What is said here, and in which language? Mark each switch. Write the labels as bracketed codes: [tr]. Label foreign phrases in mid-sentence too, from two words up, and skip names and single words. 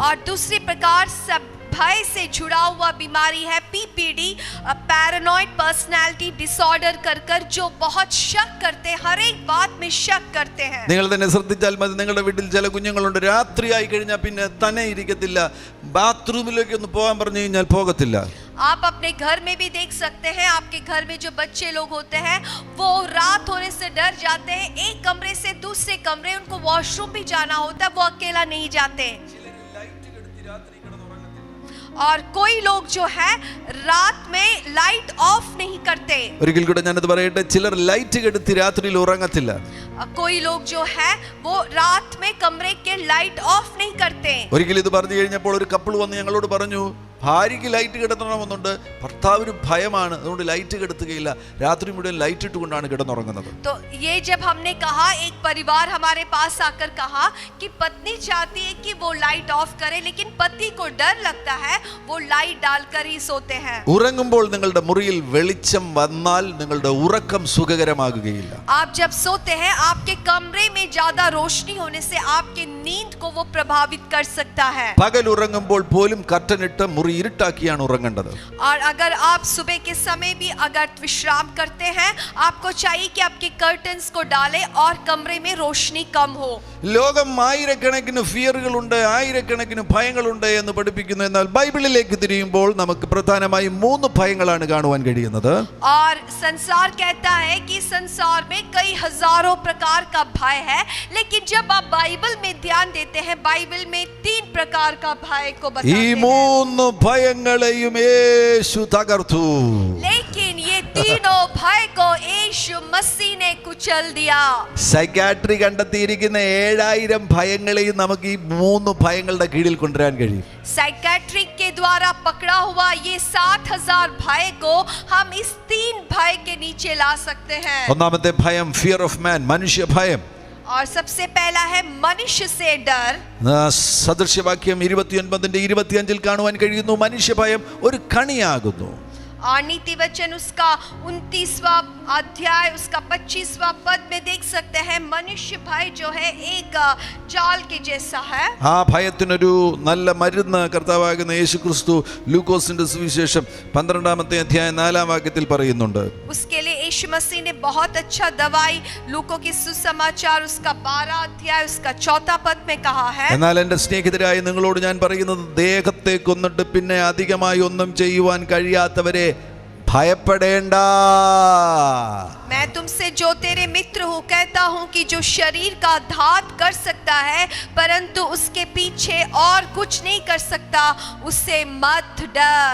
[hi] और दूसरी प्रकार सब भय से जुड़ा हुआ बीमारी है पीपीडी, [en] paranoid personality disorder [hi] कर जो बहुत शक करते हैं, हर एक बात में शक करते हैं. [ml] നിങ്ങൾ തന്നെ ശ്രദ്ധിച്ചാൽ മതി, നിങ്ങളുടെ വീട്ടിൽ ചില കുഞ്ഞുങ്ങളുണ്ട്, രാത്രിയായി കഴിഞ്ഞാൽ പിന്നെ തന്നെ ഇരിക്കത്തില്ല, ബാത്റൂമിലേക്ക് ഒന്ന് പോകാൻ പറഞ്ഞു കഴിഞ്ഞാൽ പോകത്തില്ല. [hi] आप अपने घर में भी देख सकते हैं, आपके घर में जो बच्चे लोग होते हैं वो रात होने से डर जाते हैं, एक कमरे से दूसरे कमरे, उनको वॉशरूम भी जाना होता है, वो अकेला नहीं जाते. और कोई लोग जो है रात में [en] light off [hi] नहीं करते. [ml] ഒരിക്കൽ കൂടെ ഞാനത് പറയട്ടെ, ചിലർ ലൈറ്റ് കെടുത്തി രാത്രിയിൽ ഉറങ്ങത്തില്ല. [hi] कोई लोग जो है वो रात में कमरे के [en] light off [hi] नहीं करते. [ml] ഒരിക്കൽ ഇത് പറഞ്ഞു കഴിഞ്ഞപ്പോൾ ഒരു കപ്പിൾ വന്ന് ഞങ്ങളോട് പറഞ്ഞു, ഭാര്യയ്ക്ക് ലൈറ്റ് കിടത്തണമെന്നുണ്ട്, ഭർത്താവിന് ഭയമാണ്, അതുകൊണ്ട് ലൈറ്റ് കിടത്തുകയില്ല, രാത്രി മുഴുവൻ ലൈറ്റ് ഇട്ടുകൊണ്ടാണ് കിടന്നുറങ്ങുന്നത്. [hi] तो ये जब हमने कहा, एक परिवार हमारे पास आकर कहा कि पत्नी चाहती है कि वो [en] light off [hi] करे, लेकिन पति को डर लगता है, वो लाइट डालकर ही सोते हैं. [ml] ഉറങ്ങുമ്പോൾ നിങ്ങളുടെ മുറിയിൽ വെളിച്ചം വന്നാൽ നിങ്ങളുടെ ഉറക്കം സുഖകരമാകുകയില്ല. [hi] आप जब सोते हैं, आपके कमरे में ज्यादा रोशनी होने से आपके नींद को वो प्रभावित कर सकता है. [ml] പകൽ ഉറങ്ങുമ്പോൾ പോലും കർട്ടനിട്ട് മുറി ഇരുട്ടാക്കിയാണ് ഉറങ്ങേണ്ടത്. [hi] और अगर आप सुबह के समय भी अगर विश्राम करते हैं, आपको चाहिए कि आपके कर्टन्स को डालें और कमरे में रोशनी कम हो. [ml] ലോകം ആയിരക്കണക്കിന് ഫിയറുകളുണ്ട്, ആയിരക്കണക്കിന് ഭയങ്ങളുണ്ട് എന്ന് പഠിപ്പിക്കുന്നു. എന്നാൽ ബൈബിളിലേക്ക് തിരിയുമ്പോൾ നമുക്ക് പ്രധാനമായും 3 ഭയങ്ങളാണ് കാണുവാൻ കഴിയുന്നത്. [hi] और संसार कहता है कि संसार में कई हजारों प्रकार का भय है, लेकिन जब आप बाइबल में ध्यान देते हैं, बाइबल में 3 प्रकार का भय को बताते [ml] ഈ [hi] हैं. [ml] 3 ഭയങ്ങളെയും യേശു തകർത്തു. [hi] लेकिन ये तीनों भय को यीशु मसीह ने कुचल दिया. [ml] സൈക്കാട്രി കണ്ടെത്തിയിരിക്കുന്ന 7000 ഭയങ്ങളെയും നമുക്ക് ഈ 3 ഭയങ്ങളുടെ കീഴിൽ കൊണ്ടുവരാൻ കഴിയും. [hi] साइकेट्रिक के द्वारा पकड़ा हुआ ये 70,000 भय को हम इस 3 भय के नीचे ला सकते हैं. [ml] ഒന്നാമത്തെ ഭയം [en] fear of man, [ml] മനുഷ്യ ഭയം. [hi] और सबसे पहला है मनुष्य से डर. [ml] സദൃശ്യവാക്യം 29:25 കാണുവാൻ കഴിയുന്നു, മനുഷ്യ ഭയം ഒരു കണിയാകുന്നു. [hi] और नीति वचन उसका 29वां अध्याय उसका 25वां पद में देख सकते हैं, मनुष्य भय जो है एक जाल के जैसा है. [ml] ആ ഭയത്തിനൊരു നല്ല മരുന്ന് കർത്താവാകുന്ന യേശുക്രിസ്തു ലൂക്കോസിന്റെ സുവിശേഷം 12-ാമത്തെ അധ്യായം 4-ാം വാക്യത്തിൽ പറയുന്നുണ്ട്. [hi] उसके लिए यीशु मसीह ने बहुत अच्छा दवाई लूको की सुसमाचार उसका 12 अध्याय उसका 4 पद में कहा है. [ml] എന്നാൽ എൻ്റെ സ്നേഹിതരായ നിങ്ങളോട് ഞാൻ പറയുന്നത്, ദേഹത്തെ കൊന്നിട്ട് പിന്നെ അധികമായി ഒന്നും ചെയ്യുവാൻ കഴിയാത്തവരെ ഭയപ്പെടേണ്ട. [hi] मैं तुमसे जो तेरे मित्र हूँ कहता हूँ कि जो शरीर का घात कर सकता है परंतु उसके पीछे और कुछ नहीं कर सकता, उससे मत डर.